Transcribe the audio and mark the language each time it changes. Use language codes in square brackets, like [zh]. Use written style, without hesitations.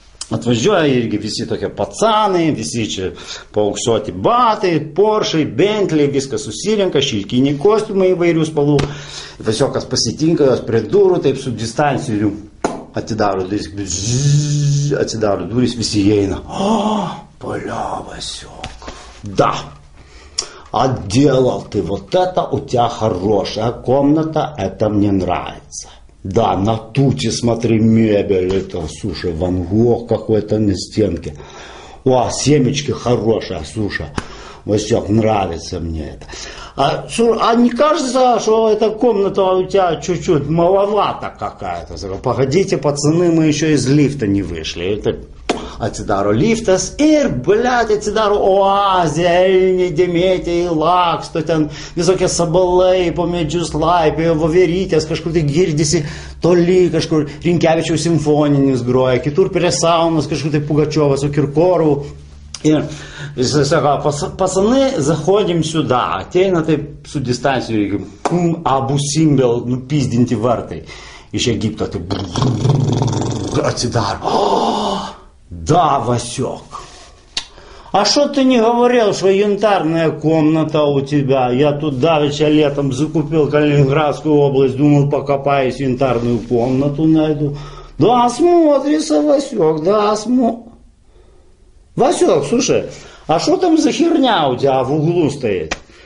[lt] Atvažiuoja irgi visi tokie pacanai, visi čia paauksuoti batai, Porsche, Bentley, viskas susirenka, šilkiniai kostiumai įvairių spalvų. Vasiokas pasitinka jos prie durų, taip su distancijų atidaro duris, atsidaro duris, visi įeina. [ru] Бля, Васек, да. Отделал ты вот это, у тебя хорошая комната, это мне нравится. Да, на туте, смотри, мебель, это, слушай, Ван Гог какой-то на стенке. О, семечки хорошие, слушай, Васек, нравится мне это. А не кажется, что эта комната у тебя чуть-чуть маловато какая-то? Погодите, пацаны, мы еще из лифта не вышли. Это... [lt] Atsidaro liftas ir, blėt, atsidaro oazė, elniai, dėmėtė, laks, tu ten visokie sabalai, po medžius laipėjo, voverytės, kažkur tai girdisi toli, kažkur Rinkevičiaus simfoninis groja, kitur prie saunos, kažkur tai Pugačiovas, su Kirkorovу. Ir jis sako, [ru] пацаны, заходим сюда, [lt] ateina taip su distancijų, Abu Simbel nupizdinti vartai iš Egipto, tai atsidaro. [ru] Да, Васек. А что ты не говорил, что янтарная комната у тебя? Я тут давеча летом закупил Калининградскую область, думал, покопаюсь, янтарную комнату найду. Да, смотрится, Васек, да, Васек, слушай, а что там за херня у тебя в углу стоит?